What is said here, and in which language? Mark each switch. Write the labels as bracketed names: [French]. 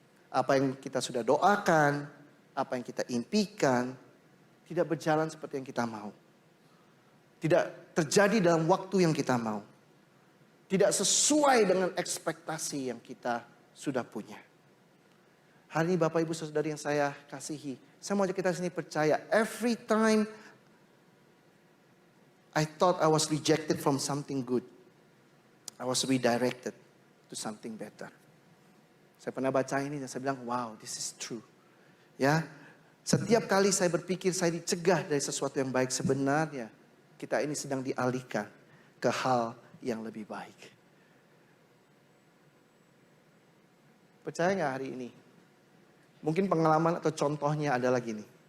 [Indonesian] Apa yang kita sudah doakan, apa yang kita impikan, tidak berjalan seperti yang kita mau. Tidak terjadi dalam waktu yang kita mau. Tidak sesuai dengan ekspektasi yang kita sudah punya. Hari ini Bapak Ibu Saudari yang saya kasihi, Saya mau ajak kita sini percaya. [English] Every time I thought I was rejected from something good, I was redirected to something better. [Indonesian] Saya pernah baca ini dan saya bilang, wow, [English] this is true. [Indonesian] Ya, setiap kali saya berpikir saya dicegah dari sesuatu yang baik, sebenarnya kita ini sedang dialihkan ke hal yang lebih baik. Percaya nggak hari ini? Mungkin pengalaman atau contohnya adalah gini.